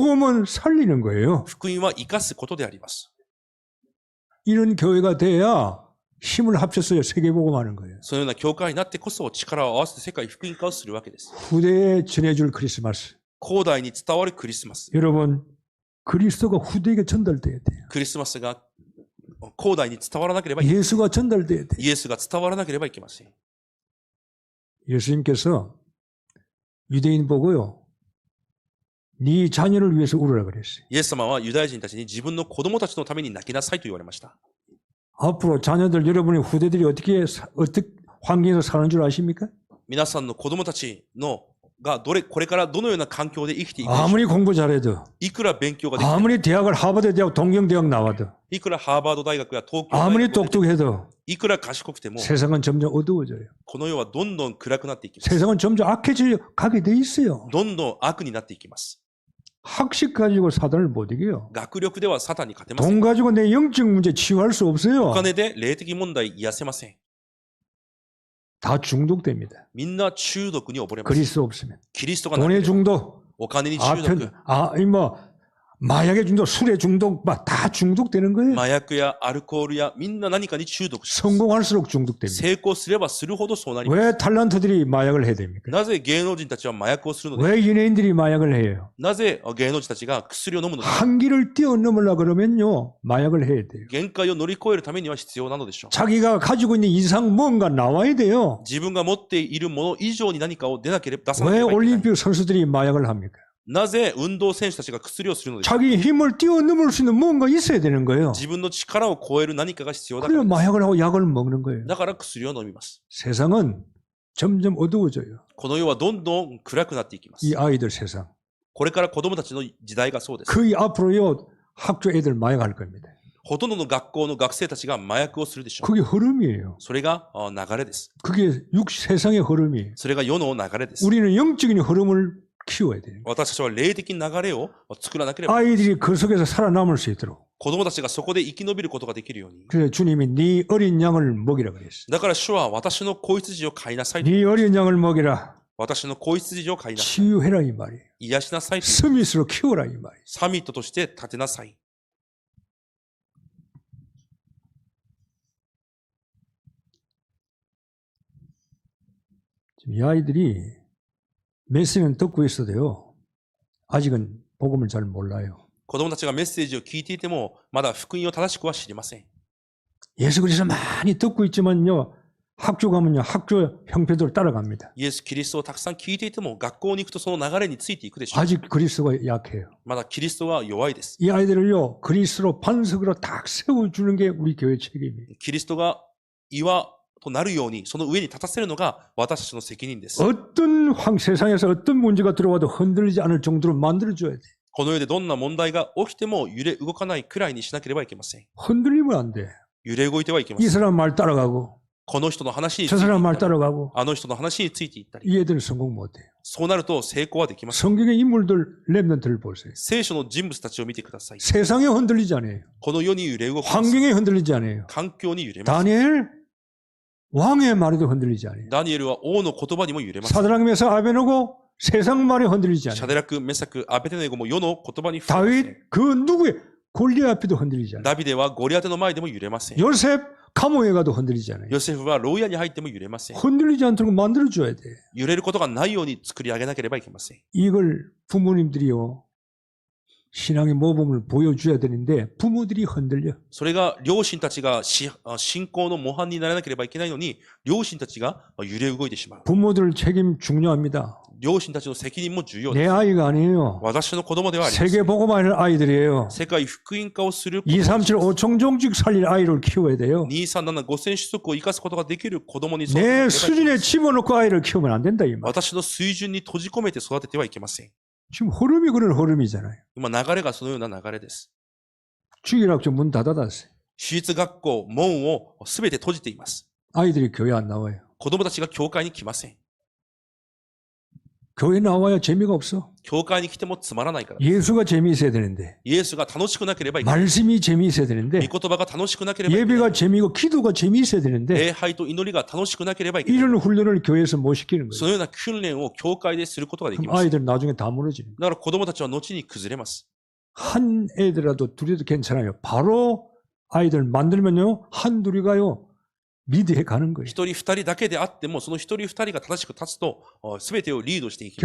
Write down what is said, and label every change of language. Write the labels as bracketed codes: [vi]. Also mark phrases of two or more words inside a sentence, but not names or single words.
[ko] 복음은 살리는 거예요. [ja] 福音は生かすことであります。 [ko] 이런 교회가 돼야 힘을 합쳐서 세계복음하는 거예요. [ja] そのような教会になってこそ力を合わせて世界福音化をするわけです。 [ko] 후대에 전해줄 크리스마스. [ja] 後代に伝わるクリスマス。 [ko] 여러분 그리스도가 후대에게 전달돼야 돼요. [ja] クリスマスが後代に伝わらなければいけません。 [ko] 예수가 전달돼야 돼요. [ja] イエスが伝わらなければいけません。 [ko] 예수님께서 유대인 보고요. 네 자녀를 위해서 울으라 그랬어요. [ja] イエス様はユダヤ人たちに自分の子供たちのために泣きなさいと言われました。 [ko] 앞으로 자녀들 여러분의 후대들이 어떻게 환경에서 사는 줄 아십니까? [ja] 皆さんの子供たちのがこれからどのような環境で生きていくでしょうか。 [ko] 아무리 공부 잘해도 [ja] いくら勉強ができても、 [ko] 아무리 대학을 하버드 대학 동경대학 나와도 [ja] いくらハーバード大学や東京大 [ko] 아무리 [ja] 学を出て [ko] 똑똑해도 [ja] いくら賢くても、 [ko] 세상은 점점 어두워져요. [ja] この世はどんどん暗くなっていきます。 [ko] 세상은 점점 악해져 가게 돼 있어요. [ja] どんどん悪になっていきます。 [ko] 학식 가지고 사단을 못 이겨요. [ja] 学力ではサタンに勝てません。 [ko] 돈 가지고 내 영적 문제 치유할 수 [ja] お [ko] 없어요. [ja] 金で霊的問題癒せません。 [ko] 다 중독됩니다. [ja] みんな中毒に溺れます。 [ko] 그리스도 없으면 [ja] キリストがなけ [ko] 돈의 [ja] れば [ko] 중독, [ja] お金に中毒、 [ko] 마약의 중독, 술의 중독, 다 중독되는 거예요. [ja] 麻薬やアルコールやみんな何かに中毒します。 [ko] 성공할수록 중독됩니다. [ja] 成功すればするほどそうなります。 [ko] 왜 탤런트들이 마약을 해야 됩니까? [ja] なぜ芸能人たちは麻薬をするのですか？ [ko] 왜 연예인들이 마약을 해요? [ja] なぜ芸能人たちが薬を飲むのですか？ [ko] 한계를 뛰어넘으려 그러면요, 마약을 해야 돼요. [ja] 限界を乗り越えるためには必要なのでしょう。 [ko] 자기가 가지고 있는 이상 뭔가 나와야 돼요. [ja] 自分が持っているもの以上に何かを出さなければいけ [ko] 왜 [ja] ない。 [ko] 올림픽 선수들이 마약을 합니까? [ja] なぜ運動選手たちが薬をするのですか？ [ko] 자기 힘을 뛰어넘을 수 있는 뭔가 있어야 되는 거예요. [ja] 自分の力を超える何かが必要だか [ko] 그래야 [ja] らです。 [ko] 마약을 하고 약을 먹는 거예요. [ja] だから薬を飲みます。 [ko] 세상은 점점 어두워져요. [ja] この世はどんどん暗くなっていきます。 [ko] 이 아이들 세상. [ja] これから子供たちの時代がそうです。 [ko] 거의 앞으로요, 학교 애들 마약할 겁니다. [ja] ほとんどの学校の学生たちが麻薬をするでしょう。 [ko] 그게 흐름이에요. [ja] それが流れです。 [ko] 그게 세상의 흐름이에요. [ja] それが世の流れです。 [ko] 우리는 영적인 흐름을 키워야 돼요. [ja] 私たちは霊的な流れを作らなければ、 [ko] 아이들이 그 속에서 살아남을 수 있도록. [ja] 子供たちがそこで生き延びることができるように。 [ko] 그래서 주님이 네 어린 양을 먹이라 그랬어요. [ja] だから主は私の子羊を飼いなさい。 [ko] 네 어린 양을 먹이라. [ja] 私の子羊を飼いなさい。 [ko] 치유해라 이 말이에요. [ja] 癒しなさい。 [ko] 스미스로 키워라 이 말이에요. [ja] サミットとして立てなさい。 [ko] 지금 이 아이들이 메시지는 듣고 있어도요. 아직은 복음을 잘 몰라요. [ja] 子供たちがメッセージを聞いていても、まだ福音を正しくは知りません。 [ko] 예수 그리스도 많이 듣고 있지만요. 학교 가면요. 학교 형편대로 따라갑니다. [ja] イエス・キリストをたくさん聞いていても、学校に行くとその流れについていくでしょう。 [ko] 아직 그리스도가 약해요. [ja] まだキリストは弱いです。 [ko] 이 아이들을요. 그리스도로 반석으로 딱 세워주는 게 우리 교회 책임이에요. [ja] キリストが岩となるように、その上に立たせるのが私たちの責任です。 [ko] 어떤 세상에서 어떤 문제가 들어와도 흔들리지 않을 정도로 만들어줘야 돼. [ja] この世でどんな問題が起きても揺れ動かないくらいにしなければいけません。 [ko] 흔들리면 안 돼. [ja] 揺れ動いてはいけま [ko] 이 [ja] せん。 [ko] 사람 말 따라가고 [ja] この人の話につ [ko] 저 [ja] いてい [ko] 사람 [ja] っ [ko] 말 [ja] たり、 [ko] 따라가고 [ja] あの人の話についていったり、 [ko] 이 애들은 성공 못해요. [ja] そうなると成功はできません。 [ko] 성경의 인물들 랩런트를 보세요. [ja] 聖書の人物たちを見てください。 [ko] 세상에 흔들리지 않아요. [ja] この世に揺れ動きます。 [ko] 환경에 흔들리지 않아요. [ja] 環境に揺れます。 [ko] 다니엘 왕의 말에도 흔들리지 않아요. [ja] ダニエルは王の言葉にも揺れます。 [ko] 사드락 메사 아베노고 세상 말에 흔들리지 [ja] シャ [ko] 않아요. [ja] デラク、メサク、アベテネゴも世の言葉に触れません。 [ko] 다윗 그 누구의 골리앗 앞에도 흔들리지 않아요. [ja] ダビデはゴリアテの前でも揺れません。 [ko] 요셉 감옥에 가도 흔들리지 않아요. [ja] ヨセフは牢屋に入っても揺れません。 [ko] 흔들리지 않도록 만들어줘야 돼. [ja] 揺れることがないように作り上げなければいけません。 [ko] 이걸 부모님들이요. 신앙의 모범을 보여줘야 되는데 부모들이 흔들려. [ja] それが両親たちが信仰の模範にならなければいけないのに、両親たちが揺れ動いてしまう。 [ko] 부모들 책임 중요합니다. [ja] 両親たちの責任も重要です。 [ko] 내 아이가 아니에요. [ja] 私の子供ではありません。 [ko] 세계 복음하는 아이들이에요. [ja] 世界福音化をする [ko] 237 5청정직 살릴 아이를 키워야 돼요. [ja] 237 5000 種族を生かすことができる子供に育て [ko] 내 [ja] なければいけない [ko] 수준에 집어넣고 아이를 키우면 안 된다 이 말. [ja] 私の水準に閉じ込めて育ててはいけません。 [ko] 지금 흐름이 그런 흐름이잖아요. [ja] 今流れがそのような流れです。 [ko] 주일학교 문 닫아놨어요. [ja] 私立学校、門をすべて閉じています。 [ko] 아이들이 교회 안 나와요. [ja] 子供たちが教会に来ません。 [ko] 교회 나와야 재미가 없어. [ja] 教会に来てもつまらないから。 [ko] 예수가 재미있어야 되는데 [ja] イエスが楽しくなければいけない。 [ko] 말씀이 재미있어야 [ja] 御 [ko] 되는데 [ja] 言葉が楽しくなければいけない。 [ko] 예배가 재미있고 기도가 재미있어야 되는데 [ja] 礼拝と祈りが楽しくなければいけない。 [ko] 이런 훈련을 교회에서 못 시키는 [ja] そ [ko] 거예요. [ja] のような訓練を教会ですることができ [ko] 그럼 [ja] ます。 [ko] 아이들은 나중에 다 무너지는 거예요. [ja] だから子供たちは後に崩れます。 [ko] 한 애들이라도 둘이도 괜찮아요. 바로 아이들 만들면요. 한 둘이가요. 리드해 가는 거예요. [ja] 一人二人だけであっても、その一人二人が正しく立つと、すべてをリードしていきます。